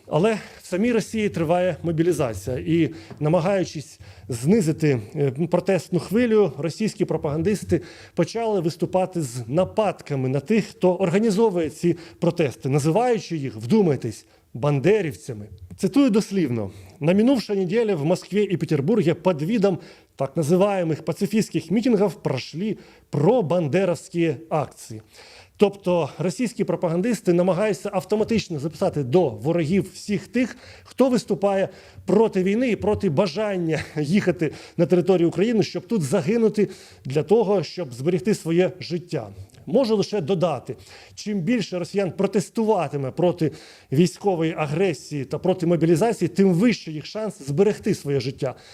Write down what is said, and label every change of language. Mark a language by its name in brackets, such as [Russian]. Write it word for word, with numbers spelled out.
[Ukrainian] Але в самій Росії триває мобілізація, і намагаючись знизити протестну хвилю, російські пропагандисти почали виступати з нападками на тих, хто організовує ці протести, називаючи їх, вдумайтесь, бандерівцями. Цитую дослівно. [Russian] «На минувшей неделе в Москве и Петербурге под видом так называемых пацифистских митингов прошли пробандеровские акции». [Ukrainian] Тобто російські пропагандисти намагаються автоматично записати до ворогів всіх тих, хто виступає проти війни і проти бажання їхати на територію України, щоб тут загинути для того, щоб зберегти своє життя. Можу лише додати, чим більше росіян протестуватиме проти військової агресії та проти мобілізації, тим вищий їх шанс зберегти своє життя.